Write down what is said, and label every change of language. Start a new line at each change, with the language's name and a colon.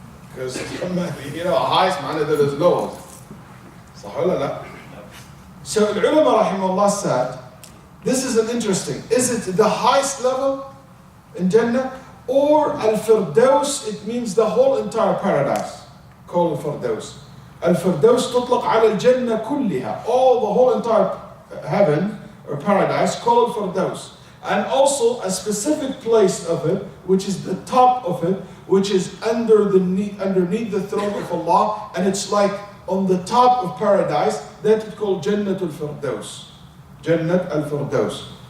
English: Because a highest
Arabic: معناه
English: there is lowest.
Arabic: صح ولا لا?
English: So
Arabic: العلماء رحمه الله
English: said, this is an interesting. Is it the highest level in Jannah or Al-Firdaus? It means the whole entire paradise. Called Al-Firdaus.
Arabic: Al-Firdaus تطلق على الجنة كلها.
English: All the whole entire heaven or paradise called Firdaus. And also a specific place of it, which is the top of it, which is underneath the throne of Allah, and it's like on the top of paradise. That is called Jannat al-Firdaus. Jannat al-Firdaus.